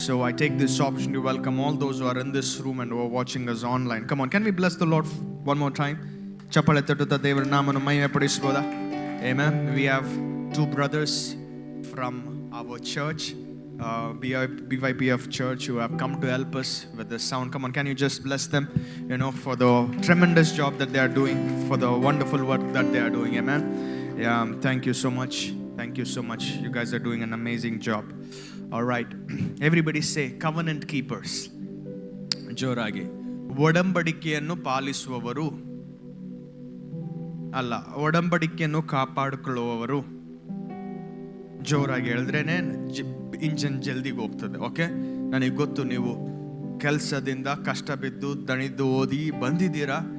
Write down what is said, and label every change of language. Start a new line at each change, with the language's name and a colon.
English: So I take this opportunity to welcome all those who are in this room and who are watching us online. Come on, can we bless the Lord one more time?
Kannada: ಚಪ್ಪಳೆ ತಟ್ಟುತ್ತಾ ದೇವರ ನಾಮವನ್ನು ಮಹಿಮೆ ಪಡಿಸಬಹುದಾ?
English: Amen. We have two brothers from our church, BYPF Church, who have come to help us with the sound. Come on, can you just bless them, for the tremendous job that they are doing, for the wonderful work that they are doing. Amen. Yeah, thank you so much. Thank you so much. You guys are doing an amazing job. All right. Everybody say covenant keepers.
Kannada: ಜೋರಾಗಿ ಒಡಂಬಡಿಕೆಯನ್ನು ಪಾಲಿಸುವವರು ಅಲ್ಲ, ಒಡಂಬಡಿಕೆಯನ್ನು ಕಾಪಾಡಿಕೊಳ್ಳುವವರು. ಜೋರಾಗಿ ಹೇಳಿದ್ರೇನೆ engine ಜಲ್ದಿಗೆ ಹೋಗ್ತದೆ. Okay, ನನಗೆ ಗೊತ್ತು ನೀವು ಕೆಲಸದಿಂದ ಕಷ್ಟ ಬಿದ್ದು ದಣಿದು ಓದಿ ಬಂದಿದ್ದೀರಾ.